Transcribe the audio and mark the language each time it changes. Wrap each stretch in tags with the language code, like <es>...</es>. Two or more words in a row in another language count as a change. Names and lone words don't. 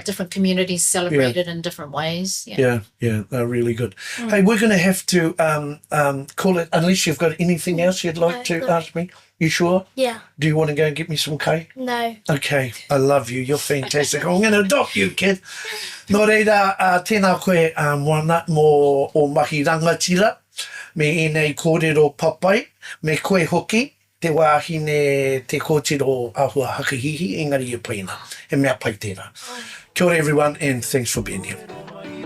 <en>Different communities celebrate it in different ways. Yeah, they're really good. Hey, we're going to have to call it, unless you've got anything else you'd like to No. ask me. You sure? Yeah. Do you want to go and get me some cake? No. Okay, I love you. You're fantastic. I'm going to adopt you, kid.</en> <mi>Nō reira, tēnā koe moana mō o mahi rangatira, me enei kōrero papai, me koe hoki, te wāhine te kōtiro ahua hakahihi, engari e paina. He mea pai tērā. Kia ora</mi> <en>everyone, and thanks for being here.</en>